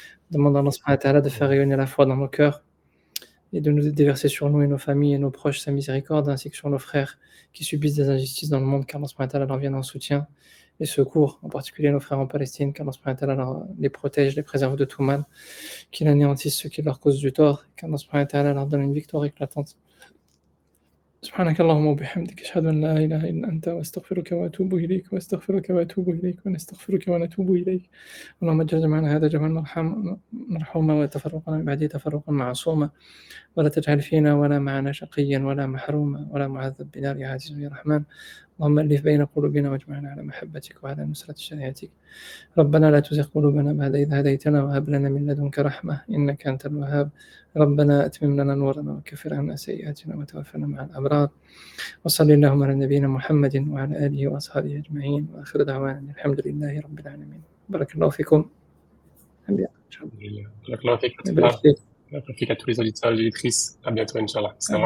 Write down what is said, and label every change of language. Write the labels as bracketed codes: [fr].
[fr] Demandons à Allah subhanahu wa ta'ala de faire rayonner la foi dans nos cœurs et de nous déverser sur nous et nos familles et nos proches sa miséricorde, ainsi que sur nos frères qui subissent des injustices dans le monde, qu'Allah subhanahu wa ta'ala leur vienne en soutien et secours, en particulier nos frères en Palestine, qu'Allah subhanahu wa ta'ala les protège, les préserve de tout mal, qu'il anéantisse ceux qui leur causent du tort, qu'Allah subhanahu wa ta'ala leur donne une victoire éclatante. [ar] سبحانك اللهم وبحمدك أشهد أن لا إله إلا أنت وأستغفرك وأتوب إليك ونستغفرك ونتوب إليك اللهم اجعل جمعنا هذا جمعا مرحوما وتفرقنا من بعده تفرقا معصوما ولا تجعل فينا ولا معنا شقيا ولا محروما ولا معذب بنار يا عزيز يا رحمن اللهم ألف بين قلوبنا واجمعنا على محبتك وعلى نصرة شريعتك ربنا لا تزغ قلوبنا بعد إذ هديتنا وهب لنا من لدنك رحمة إنك أنت الوهاب ربنا أتمم لنا نورنا وكفر عنا سيئاتنا وتوفنا مع الأبرار وصلى اللهم على نبينا محمد وعلى آله وأصحابه أجمعين وآخر دعوانا الحمد لله رب العالمين بارك الله فيكم Barakallahu fik, يبارك Fatallah. فيك Barakallahu fik [fr] à tous les auditeurs et auditrices. À bientôt, Inch'Allah. Assalamu